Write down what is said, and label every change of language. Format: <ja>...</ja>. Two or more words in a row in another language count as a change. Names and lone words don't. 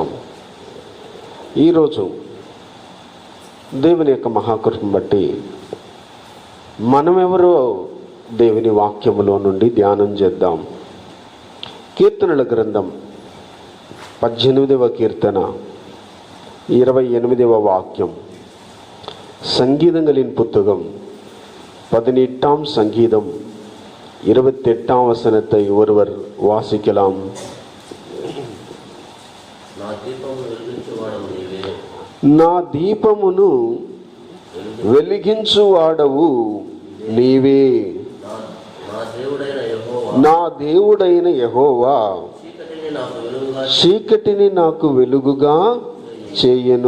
<te>ఈరోజు దేవుని యొక్క మహాకృపను బట్టి మనమెవరో దేవుని వాక్యములో నుండి ధ్యానం చేద్దాం. కీర్తనల గ్రంథం 18వ కీర్తన 28వ వాక్యం.</te> <ta>సంగీதங்களின் புத்தகம் 18ஆம் சங்கீதம் 28ஆம் வசனத்தை ஒருவர் வாசிக்கலாம்.</ta> <te>నా దీపమును వెలిగించువాడవు నీవే, నా దేవుడైన యెహోవా చీకటిని నాకు వెలుగుగా చేయను.</te>